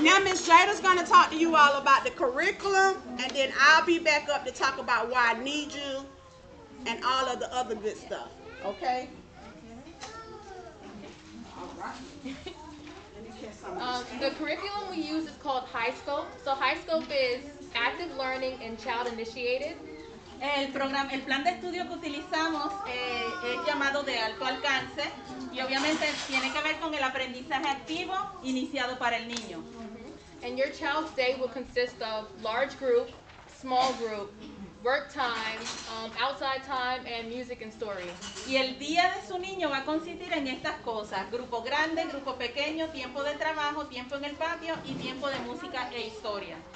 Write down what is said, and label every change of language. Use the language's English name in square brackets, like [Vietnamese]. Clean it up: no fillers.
[English] Now Miss Jada's gonna talk to you all about the curriculum, and then I'll be back up to talk about why I need you and all of the other good stuff. Okay? All right. Let me catch some of this. The curriculum we use is called HighScope. So HighScope is active learning and child initiated. [Spanish] El plan de estudio que utilizamos es llamado de alto alcance y obviamente tiene que ver con el aprendizaje activo iniciado para el niño. [English] And your child's day will consist of large group, small group, work time, outside time, and music and story. [Spanish] Y el día de su niño va a consistir en estas cosas: grupo grande, grupo pequeño, tiempo de trabajo, tiempo en el patio y tiempo de música e historia.